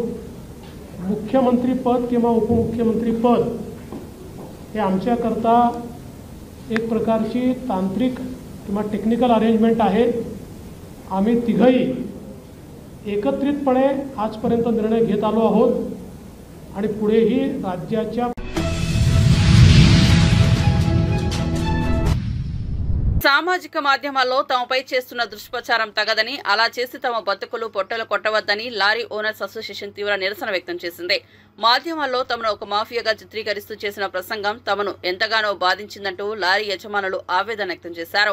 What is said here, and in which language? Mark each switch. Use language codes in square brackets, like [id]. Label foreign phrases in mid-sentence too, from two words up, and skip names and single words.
[mr] मुख्यमंत्री पद किंवा उपमुख्यमंत्री पद हे आमच्याकरता एक प्रकारची तांत्रिक किंवा [en] technical arrangement [mr] आहे। आम्ही तिघही एकत्रितपणे आजपर्यंत निर्णय घेत आलो आहोत आणि पुढेही राज्याच्या [te] సామాజిక మాధ్యమాల్లో తమపై చేస్తున్న దుష్ప్రచారం తగదని, అలా చేసి తమ బతుకులు పొట్టలు కొట్టవద్దని [en] lorry owners association [te] తీవ్ర నిరసన వ్యక్తం చేసింది। మాధ్యమాల్లో తమను ఒక మాఫియాగా చిత్రీకరిస్తూ చేసిన ప్రసంగం తమను ఎంతగానో బాధించిందంటూ లారీ యజమానులు ఆవేదన వ్యక్తం చేశారు।